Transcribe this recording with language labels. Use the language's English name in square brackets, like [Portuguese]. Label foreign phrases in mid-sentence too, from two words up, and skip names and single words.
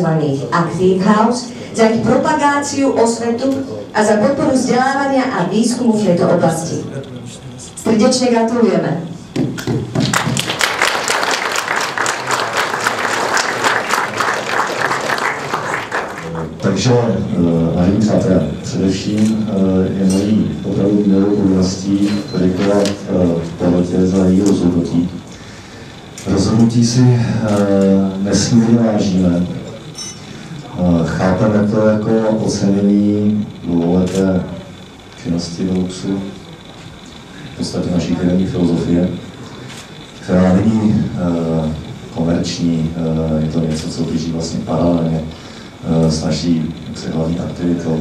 [Slovak] Active House, za ich propagáciu, osvetu a za podporu vzdelávania a výskumu v tejto oblasti. Srdečne gratulujeme. [Czech] Takže, vážení přátelé, především je mojí opravdu milou povinností poděkovat porotě za její rozhodnutí. Rozhodnutí si nesmírně vážíme. Chápeme to jako ocenění dlouholeté činnosti Veluxu, v podstatě naší firemní filozofie, která není komerční, je to něco, co běží vlastně paralelně s naší hlavní aktivitou.